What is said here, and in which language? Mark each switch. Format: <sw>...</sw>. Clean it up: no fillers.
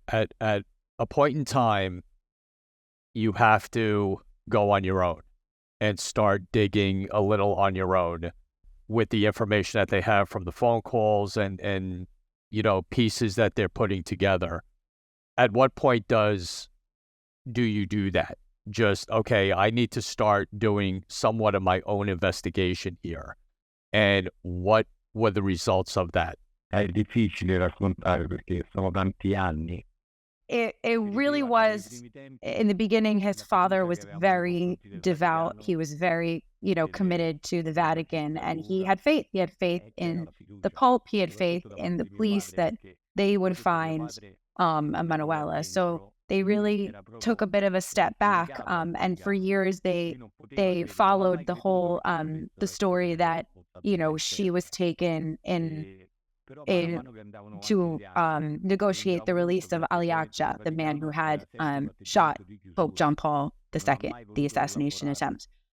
<en>At a point in time, you have to go on your own and start digging a little on your own with the information that they have from the phone calls and pieces that they're putting together. At what point do you do that? Just, okay, I need to start doing somewhat of my own investigation here. And what were the results of that?</en> <it>È difficile raccontare perché sono tanti anni.</it> <en>It really was. In the beginning, his father was very devout. He was very, committed to the Vatican, and he had faith. He had faith in the Pope. He had faith in the police that they would find Emanuela. So they really took a bit of a step back. And for years, they followed the whole the story that she was taken to negotiate the release of Aliaccia, the man who had shot Pope John Paul II, the assassination attempt.</en>